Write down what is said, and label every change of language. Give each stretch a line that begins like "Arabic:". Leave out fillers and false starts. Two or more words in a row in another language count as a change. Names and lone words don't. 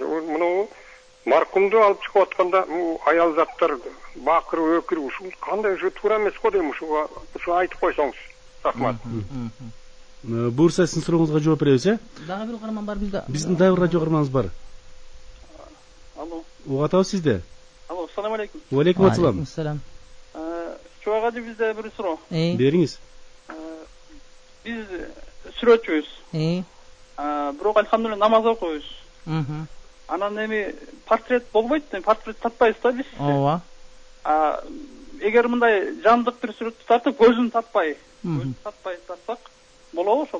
Kyrgyz: Муну маркумду алып чыгып атканда аял заттар бакырып өкүрүп ушул кандай ушу туура эмес го дейм, ушу айтып койсоңуз. Рахмат. Буюрса сиздин сурооңузга жооп беребиз, Дагы бир каарман бар бизде. Биздин дагы бир радио каарманыбыз бар. Алло. Угатабыз сизде. Алло,
Arabic: السلام عليكم. عليكم السلام.
Kyrgyz: Чубак ажы, бизде бир суроо. Бериңиз. Биз сүрөтчүбүз. Бирок альхамдулилла намаз окуйбуз. Анан эми портрет болбойт, портрет татпайбыз да биз. Ооба. Эгер мындай жандык бир сүрөттү тартып, көзүн татпай тартсак болобу ошол?